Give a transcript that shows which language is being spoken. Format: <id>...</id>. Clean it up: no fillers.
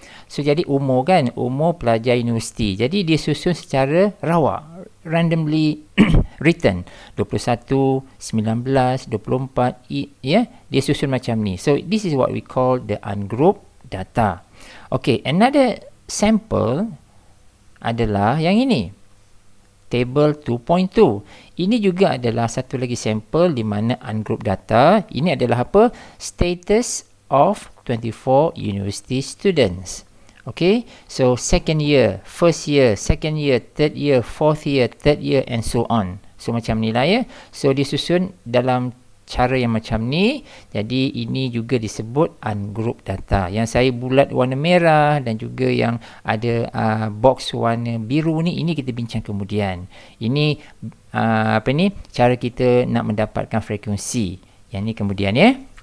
<ms>So jadi umur kan, umur pelajar universiti. Jadi dia susun secara rawak,</ms> <en>randomly written</en> <ms>21, 19, 24, ya, dia susun macam ni.</ms> <en>So this is what we call the ungrouped data. Okay, another sample</en> <ms>adalah yang ini,</ms> <en>table 2.2.</en> <ms>Ini juga adalah satu lagi sampel di mana ungrouped data. Ini adalah apa?</ms> <en>Status of 24 university students. Okay, so second year, first year, second year, third year, fourth year, third year and so on.</en> <ms>So macam ni lah ya. So disusun dalam cara yang macam ni. Jadi ini juga disebut ungrouped data. Yang saya bulat warna merah dan juga yang ada box warna biru ni, ini kita bincang kemudian. Ini apa ni? Cara kita nak mendapatkan frekuensi. Yang ni kemudian ya.</ms>